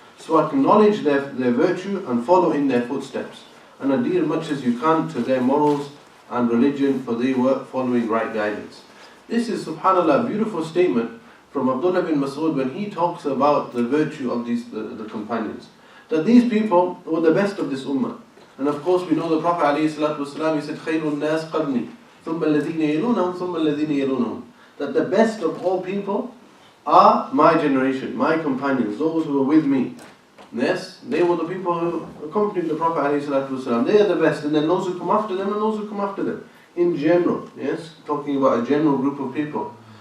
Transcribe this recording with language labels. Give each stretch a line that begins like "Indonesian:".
English: So acknowledge their virtue and follow in their footsteps, and adhere much as you can to their morals and religion, for they were following right guidance. This is, subhanAllah, a beautiful statement from Abdullah bin Mas'ud when he talks about the virtue of the companions. That these people were the best of this ummah. And of course we know the Prophet ﷺ, he said,
Arabic: خَيْرُ النَّاسِ قَرْنِي ثُمَّ الَّذِينَ يَلُونَهُمْ ثُمَّ الَّذِينَ يَلُونَهُمْ.
English: That the best of all people are my generation, my companions, those who are with me. Yes, they were the people who accompanied the Prophet ﷺ. They are the best, and then those who come after them and those who come after them. In general, yes, talking about a general group of people.